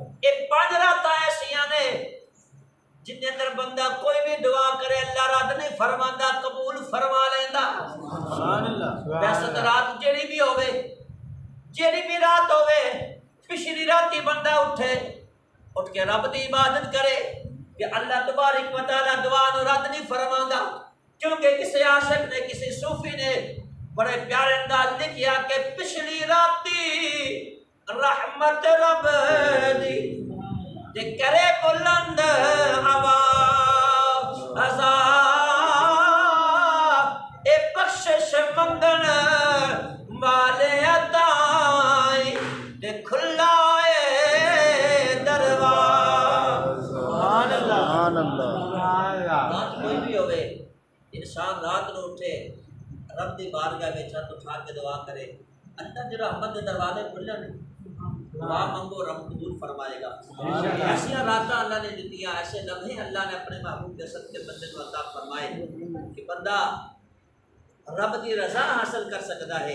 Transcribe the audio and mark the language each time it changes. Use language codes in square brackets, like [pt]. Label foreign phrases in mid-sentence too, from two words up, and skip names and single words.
[pa] یہ 5 راتاں ایسیاں نے جن کے اندر بندہ کوئی بھی دعا کرے اللہ رد نہیں فرماندا قبول فرما لیندا. [ar] سبحان الله. [pa] ویسے تو رات جیہڑی بھی ہووے جیہڑی بھی رات ہووے پچھلی راتی بندہ اٹھے اٹھ کے رب دی عبادت کرے کہ [ar] الله تبارك و تعالى [pa] دعا نوں رد نہیں فرماندا. کیونکہ کسی عاشق نے کسی صوفی نے بڑے پیارے انداز لکھیا کہ پچھلی راتی رحمت رب دی تے کرے بلند آواز آجا اے بخشش منگن والے عطائی تے کھلا درواز. [ar] سبحان الله. [pa] رات کوئی بھی ہووے انسان رات کو اٹھے رب دی بارگاہ میں چھت اٹھا کے دعا کرے اللہ جو رحمت کے دروازے کھلے نے دعا منگو رب قبول فرمائے گا. [ur] ایسی رات اللہ نے دی ایسے لمحے اللہ نے اپنے محبوب کے صدقے بندے کو عطا فرمائے کہ بندہ رب کی رضا حاصل کر سکتا ہے.